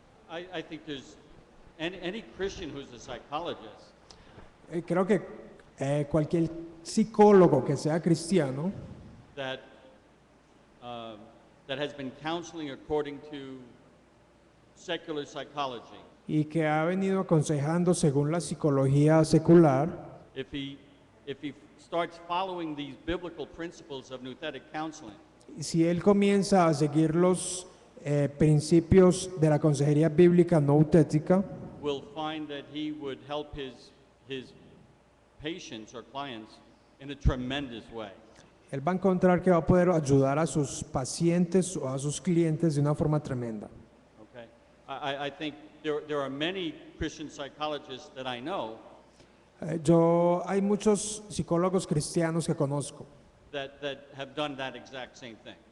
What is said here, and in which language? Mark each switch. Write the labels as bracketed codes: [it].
[en] I think there's any Christian who's a psychologist [es] Creo que cualquier psicólogo que sea cristiano [en] that that has been counseling according to secular psychology, [es] y que ha venido aconsejando según la psicología secular, [en] if he starts following these biblical principles of nouthetic counseling, [es] si él comienza a seguir los principios de la consejería bíblica noutética, [en] will find that he would help his patients or clients in a tremendous way. [es] él va a encontrar que va a poder ayudar a sus pacientes o a sus clientes de una forma tremenda. [en] Okay, I think there are many Christian psychologists that I know [es] Hay muchos psicólogos cristianos que conozco [en] that have done that exact same thing.